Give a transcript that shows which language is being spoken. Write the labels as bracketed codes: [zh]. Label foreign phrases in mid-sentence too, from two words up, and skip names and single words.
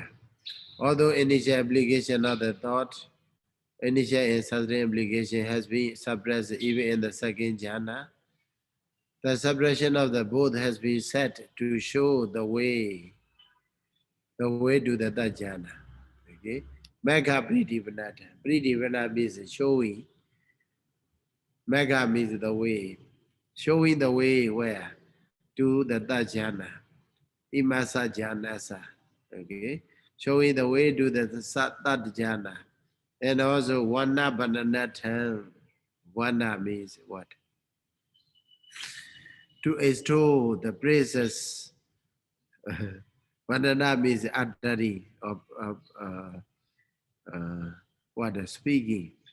[en] Although initial application of the thought, initial and subsequent application has been suppressed even in the second jhana, the suppression of the both has been set to show the way to the third jhana. Okay? [pi] Megha Pridivannata. [en] Pridivana means showing. Megha means the way. Showing the way where? To the third jhana. [pi] Imasa jhanasa. [en] Okay? Showing the way to the third jhana. And also [pi] Vana Bananatam. [en] Vana means what? To extol the praises. Vandana means uttering of speaking.